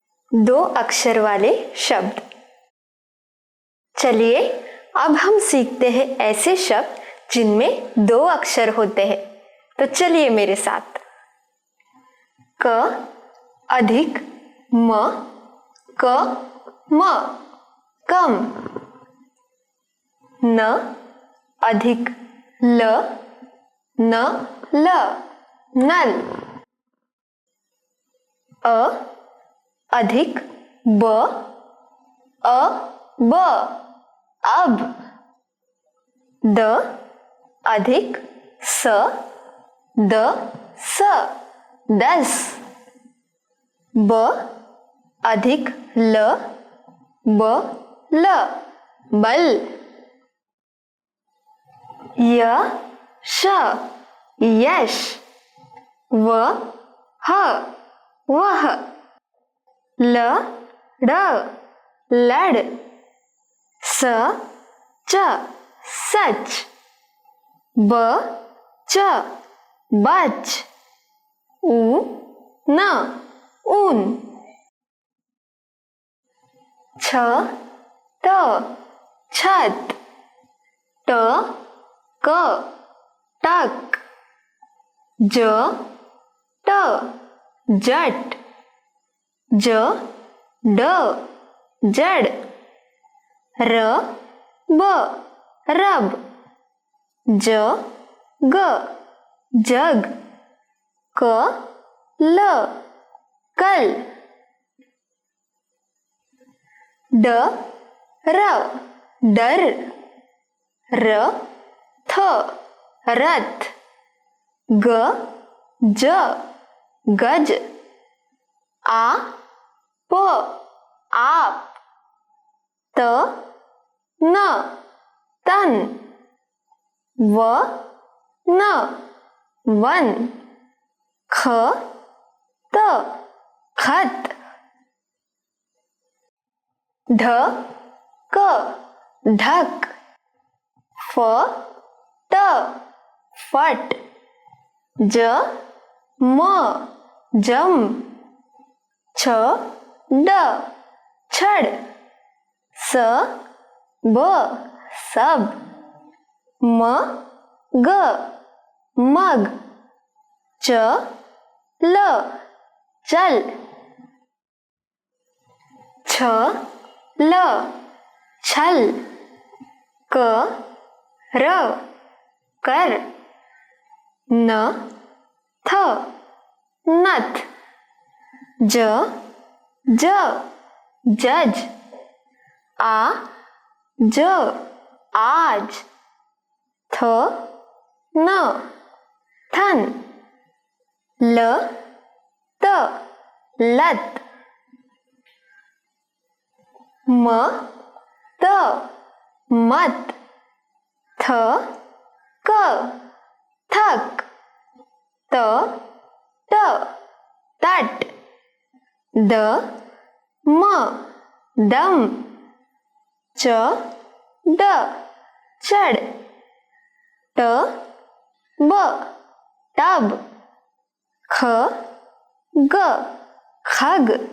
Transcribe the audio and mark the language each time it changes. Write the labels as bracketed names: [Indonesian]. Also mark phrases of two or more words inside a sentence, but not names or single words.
[Hindi] दो अक्षर वाले शब्द। चलिए अब हम सीखते हैं ऐसे शब्द जिनमें दो अक्षर होते हैं। तो चलिए मेरे साथ। क अधिक म, क म, कम। न अधिक ल, न ल, नल। अ अधिक ब, अ ब, अब। द अधिक स, द स, दस। ब अधिक ल, ब ल, बल। य श यश, व ह वह। ल ड़ लड़, स च सच, ब च बच, उ न ऊन। छ त छत, ट क टक, ज ट जट, ज ड जड़, र ब रब, ज ग जग, क ल कल। ड र डर, र थ रथ, ग ज गज, आ प आप, त न तन, व न वन, ख त खत। ढ क ढक, फ ट फट, ज म जम, छ ड छड़, स ब सब, म ग मग, च ल चल। छ ल छल, क र कर, न थ नथ, ज ज जज, आ ज आज, थ न थन, ल त लत, म त मत, थ क थक, त ट तट, द म दम, च ड चढ़, ट ब टब, ख ग खग,